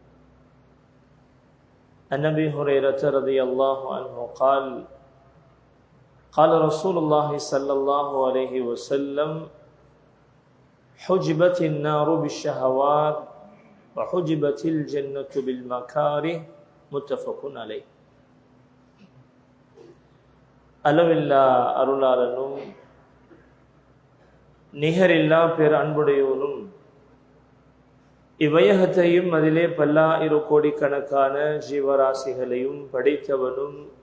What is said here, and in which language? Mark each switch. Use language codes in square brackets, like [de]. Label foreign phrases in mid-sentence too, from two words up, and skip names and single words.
[ar] عن أبي هريرة رضي الله عنه قال قال رسول الله صلى الله عليه وسلم حجبت النار بالشهوات وحجبت الجنة بالمكاره متفق عليه. [ta] அளவில்லா அருளாளனும் நிகரில்லா பேர் அன்புடையோனும் இவ்வையகத்தையும் அதிலே பல்லாயிர கோடிக்கணக்கான ஜீவராசிகளையும் படைத்தவனும்